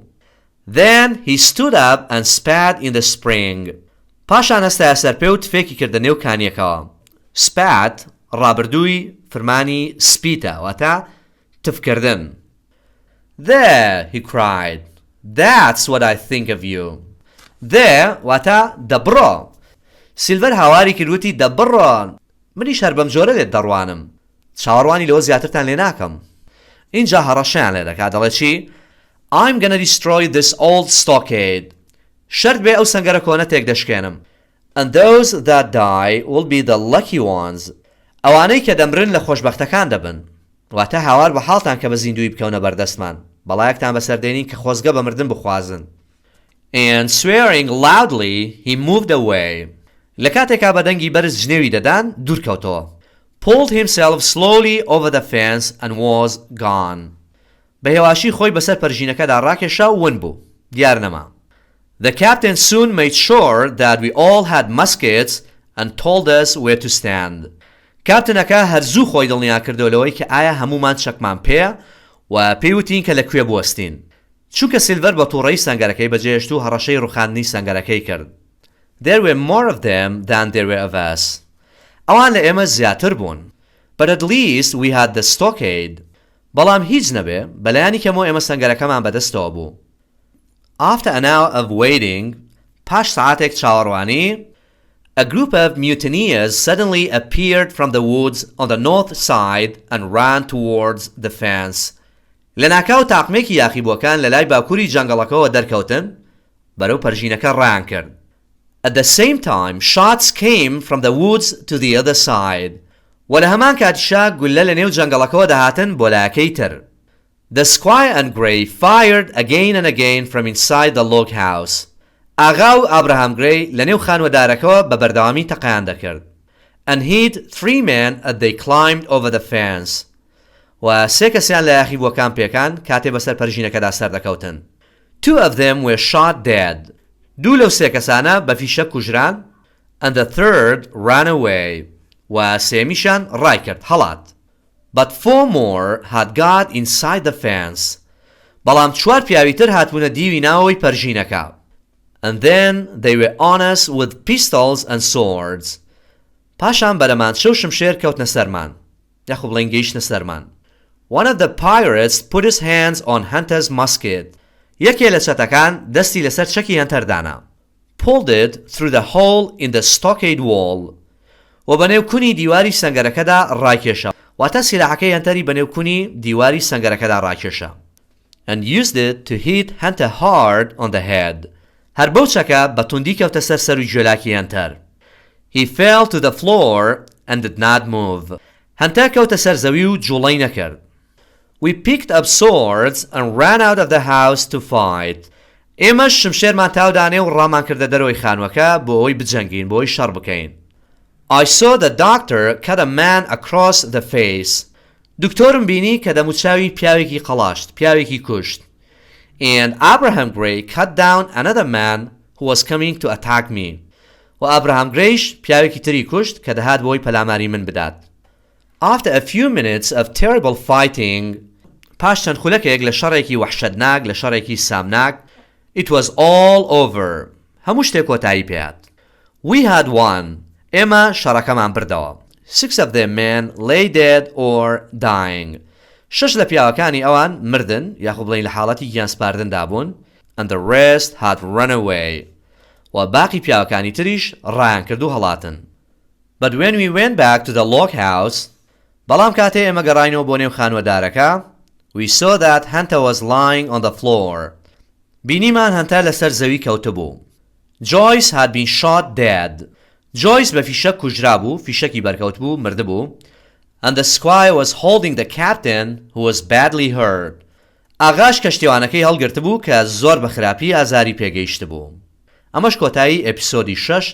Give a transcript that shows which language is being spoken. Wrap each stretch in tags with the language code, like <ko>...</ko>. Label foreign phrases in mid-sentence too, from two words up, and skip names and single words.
<en>Then he stood up and spat in the spring.</en> <ckb>پاشان هەستایە سەر پێ و تفێکی کردە نێو کانیەکەوە. Spat ڕابردووی فرمانی سپیتە واتە تفکردن.</ckb> <en>There, he cried. That's what I think of you.</en> <ckb>There واتە دەبڕۆ. سیلڤەر هاواری کردوتی دەبڕۆ. منیش هەر بەم جۆرە لێت دەڕوانم. چاوەڕوانی لەوە زیاترتان لێ ناکەم. اینجا هەڕەشەیان لێ دەکات دەڵێ چی؟</ckb> <en>I'm gonna destroy this old stockade.</en> <ckb>شرط بێ ئەو سەنگەرە کۆنە تێک دەشکێنم.</ckb> <en>And those that die will be the lucky ones.</en> <ckb>ئەوانەی کە دەمرن لە خۆشبەختەکان دەبن. واتە هاوار بە حاڵتان کە بە زیندوی بکەونە بەردەستمان. بەڵایەکتان بەسەردێنین کە خۆزگە بە مردن بخوازن.</ckb> <en>And swearing loudly, he moved away.</en> <ckb>لە کاتێکا بە دەنگی بەرز ژنێوی دەدان دوورکەوتەوە.</ckb> <en>Pulled himself slowly over the fence and was gone.</en> <ckb>بە هێواشی خۆی بەسەر پەرژینەکەدا ڕاکێشا و ون بوو دیار نەما.</ckb> <en>The captain soon made sure that we all had muskets and told us where to stand.</en> <ckb>کاپتنەکە هەرزوو خۆی دڵنیا کردەوەی کە ئایا هەمومان چەکمان پێە و پێیوتین کە لەکوێ بوەستین. چونکە سیلڤەر بە تووڕەی سەنگەرەکەی بەجێهێشت و هەڕەشەی ڕوخاندنی سەنگەرەکەی کرد.</ckb> <en>There were more of them than there were of us.</en> <ckb>ئەوان لە ئێمە زیاتر بوون.</ckb> <en>But at least we had the stockade.</en> <ckb>بەڵام هیچ نەبێ بەلایانی کەمەوە ئێمە سەنگەرەکەمان بەدەستەوە بوو.</ckb> <en>After an hour of waiting,</en> <ckb>پاش ساعتێک چاوەڕوانی,</ckb> <en>a group of mutineers suddenly appeared from the woods on the north side and ran towards the fence.</en> <ckb>لەناکاو تاقمێکی یاخیبووەکان لە لای باکووری جەنگەڵەکەەوە دەرکەوتن بەرەو پەرژینەکە ڕایان کرد.</ckb> <en>At the same time, shots came from the woods to the other side.</en> <ckb>وە لە هەمان کاتیشا گولە لە نێو جەنگەڵەکەەوە دەهاتن بۆ لایەکەی تر.</ckb> <en>The squire and Grey fired again and again from inside the log house.</en> <ckb>ئاغا و ئابراهام گرەی لە نێو خانوەدارەکەەوە بە بەردەوامی تەقەیان دەکرد.</ckb> <en>And hit 3 men as they climbed over the fence.</en> <ckb>و سێ کەسیان لە یاخیبووەکان پێکان کاتێ بەسەر پەرژینەکەدا سەردەکەوتن.</ckb> <en>2 of them were shot dead.</en> <ckb>دوو لەو سێ کەسانە بە فیشە کوژران.</ckb> <en>And the third ran away.</en> <ckb>و سێمیشان ڕای کرد هەڵات.</ckb> <en>But 4 more had got inside the fence.</en> <ckb>بەڵام 4 پیاوی تر هاتبوونە دیوی ناوەوەی پەرژینەکە.</ckb> <en>And then they were on us with pistols and swords.</en> <ckb>پاشان بەرەمان شەو شمشێر کەوتنە سەرمان. یاخۆ بڵێن گەیشتنە سەرمان.</ckb> <en>One of the pirates put his hands on Hunter's musket.</en> <ckb>یەکێ لە چەتەکان دەستی لەسەر چەکی هەنتەردانا.</ckb> <en>Pulled it through the hole in the stockade wall.</en> <ckb>و بەنێو کونی دیواری سەنگەرەکەدا ڕاکێشا. واتە سیلاحەکەی هەنتەری بەنێو کونی دیواری سەنگەرەکەدا ڕاکێشا.</ckb> <en>And used it to hit Hunter hard on the head.</en> <ckb>هەر بەو چەکە بە توندی کەوتە سەر سەروی جۆلاکی هەنتەر.</ckb> <en>He fell to the floor and did not move.</en> <ckb>هەنتەر کەوتە سەر زەوی و جوڵەی نەکرد.</ckb> <en>We picked up swords and ran out of the house to fight.</en> <ckb>ئێمەش شمشێرمان تاودانێ و ڕامان کردە دەرەوەی خانوەکە بۆ ئەوی بجەنگین بۆ ئەوی شەڕ بکەین.</ckb> <en>I saw the doctor cut a man across the face.</en> <ckb>دکتۆرم بینی کە دەموچاوی پیاوێکی قەڵاشت پیاوێکی کوشت.</ckb> <en>And Abraham Grey cut down another man who was coming to attack me.</en> <ckb>و ئابراهام گرەیش پیاوێکی تری کوشت کە دەهات بۆی پەلاماری من بدات.</ckb> <en>After a few minutes of terrible fighting,</en> <ckb>پاش چەند خولەکێک لە شەڕێکی وەحشەتناک لە شەڕێکی سامناک,</ckb> <en>it was all over.</en> <ckb>هەموو شتێک کۆتایی پێهات.</ckb> <en>We had won.</en> <ckb>ئێمە شەڕەکەمان بردەوە.</ckb> <en>6 of their men lay dead or dying.</en> <ckb>6 لە پیاوەکانی ئەوان مردن یاخۆ بڵێن لە حاڵەتی گیانسپاردندا بوون.</ckb> <en>And the rest had run away.</en> <ckb>و باقی پیاوەکانی تریش ڕایان کرد و هەڵاتن.</ckb> <en>But when we went back to the log house,</en> <ckb>بەڵام کاتێ ئێمە گەڕاینەوە بۆ نێو خانوەدارەکە,</ckb> <en>we saw that Hunter was lying on the floor.</en> <ckb>بینیمان هەنتەر لەسەر زەوی کەوتبوو.</ckb> <en>Joyce had been shot dead.</en> <ckb>Joyce بە فیشەک کوژرا بوو, فیشەکی بەرکەوت بوو, مردبوو.</ckb> <en>And the squire was holding the captain who was badly hurt.</en> <ckb>ئاغاش کەشتێوانەکەی هەڵگرت بوو کە زۆر بە خراپی ئازاری پێگەیشت بوو. ئەمەش کۆتایی ئەپیسۆدی 6.</ckb>